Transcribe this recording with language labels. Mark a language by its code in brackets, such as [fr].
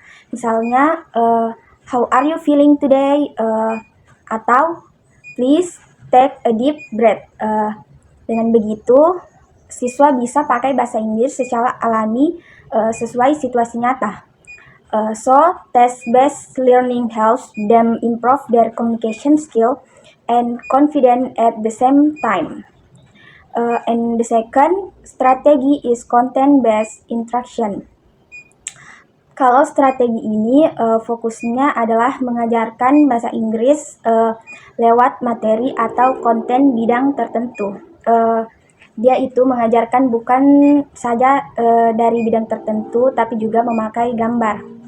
[en] Misalnya, how are you feeling today? Atau please take a deep breath. [id] Dengan begitu, siswa bisa pakai bahasa Inggris secara alami sesuai situasi nyata. [en] So, test-based learning helps them improve their communication skill and confidence at the same time. And the second strategy is content-based instruction. [id] Kalau strategi ini fokusnya adalah mengajarkan bahasa Inggris lewat materi atau konten bidang tertentu. Dia itu mengajarkan bukan saja dari bidang tertentu, tapi juga memakai gambar.